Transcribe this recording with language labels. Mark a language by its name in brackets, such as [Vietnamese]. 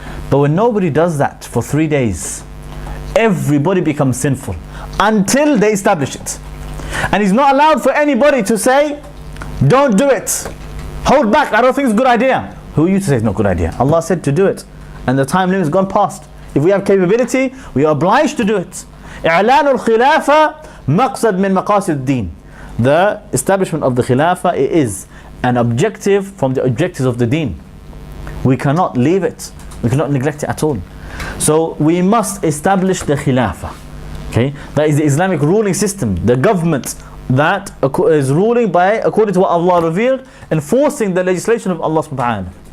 [English] But when nobody does that for 3 days, everybody becomes sinful until they establish it. And it's not allowed for anybody to say, don't do it, hold back, I don't think it's a good idea. Who are you to say it's not a good idea? Allah said to do it, and the time limit has gone past. If we have capability, we are obliged to do it. [Arabic] إعلان الخلافة مقصد من مقاصد الدين. [English] The establishment of the khilafah, it is an objective from the objectives of the deen. We cannot leave it. We cannot neglect it at all. So we must establish the khilafah. Okay, that is the Islamic ruling system, the government that is ruling by according to what Allah revealed, enforcing the legislation of Allah subhanahu.